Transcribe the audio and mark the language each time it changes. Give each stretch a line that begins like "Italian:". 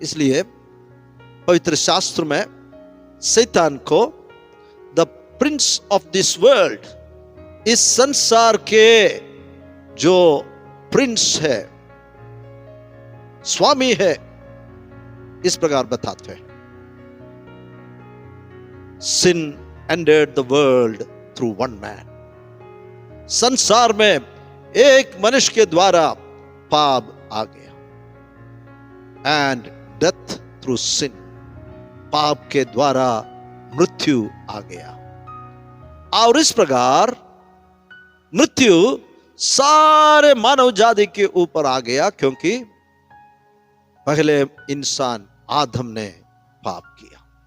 Hindi: इसलिए पवित्र शास्त्र में शैतान को
English: the prince of this world,
Hindi: इस संसार के जो प्रिंस है, स्वामी है, इस प्रकार बताते हैं।
English: Sin entered the world through one man.
Hindi: संसार में एक मनुष्य के द्वारा पाप आ गया,
English: and death through sin.
Hindi: पाप के द्वारा मृत्यु आ गया, और इस प्रकार मृत्यु सारे मानव जाति के ऊपर आ गया, क्योंकि पहले इंसान आदम ने पाप किया।